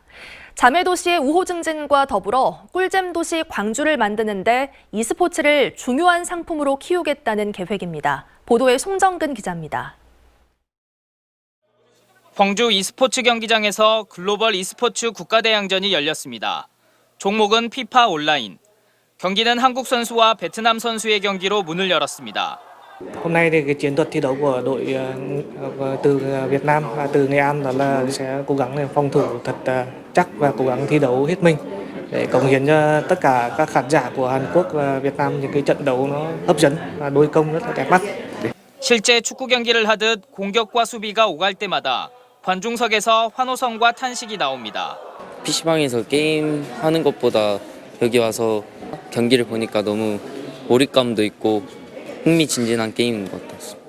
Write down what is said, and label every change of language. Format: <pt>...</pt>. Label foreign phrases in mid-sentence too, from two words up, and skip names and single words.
<ko>자매 도시의 우호 증진과 더불어 꿀잼 도시 광주를 만드는 데 e스포츠를 중요한 상품으로 키우겠다는 계획입니다. 보도에 송정근 기자입니다. 광주 e스포츠 경기장에서 글로벌 e스포츠 국가대항전이 열렸습니다. 종목은 피파 온라인. 경기는 한국 선수와 베트남 선수의 경기로 문을 열었습니다.</ko> <vi>Hôm nay thì cái chiến thuật thi đấu của đội từ Việt Nam và từ Nghệ An đó là sẽ cố gắng phòng thủ thật chắc và cố gắng thi đấu hết mình để cống hiến cho tất cả các khán giả của Hàn Quốc và Việt Nam những cái trận đấu nó hấp dẫn và đôi công rất là đẹp mắt.</vi> <ko>실제 축구 경기를 하듯 공격과 수비가 오갈 때마다 관중석에서 환호성과 탄식이 나옵니다. PC방에서 게임하는 것보다 여기 와서 경기를 보니까 너무 몰입감도 있고 흥미진진한 게임인 것 같습니다.</ko>